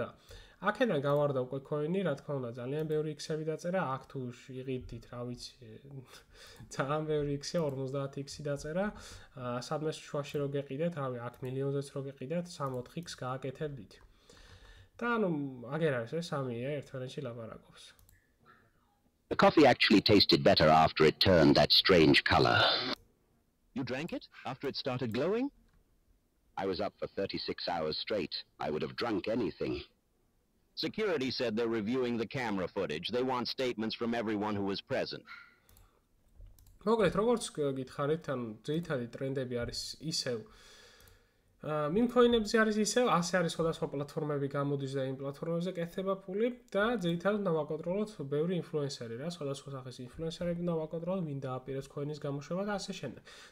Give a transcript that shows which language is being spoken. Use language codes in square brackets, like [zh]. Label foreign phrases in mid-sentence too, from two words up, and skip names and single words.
[ka] აქედან გავარდა უკვე coin-ი, რა თქმა უნდა, ძალიან ბევრი x-ები დაწერა, აქ თუ იყიდით, რა ვიცი, ძალიან ბევრი x-ია, 50x-ი დაწერა. სადმე შუაში რო გეყიდეთ, რავი, აქ მილიონზეც რო გეყიდეთ, 3-4x გააკეთებდით. და ანუ აგერ არის ეს 3 AI ერთმანეთში ლაპარაკობს. [en] The coffee actually tasted better after it turned that strange color. You drank it after it started glowing? I was up for 36 hours straight. I would have drunk anything. Security said they're reviewing the camera footage. They want statements from everyone who was present. [ka] მოკლედ, როგორც გითხარით, ანუ ძირითადი ტრენდები არის ისევ meme-coin-ებზე არის ისევ, ასე არის სხვადასხვა პლატფორმები გამოდის და იმ პლატფორმებზე კეთდება ფული და ძირითადად დავაკონტროლოთ ბევრი ინფლუენსერი რა, სხვადასხვა სახის ინფლუენსერები დავაკონტროლოთ, ვინ დააპირებს coin-ის გამოშვება და ასე შემდეგ.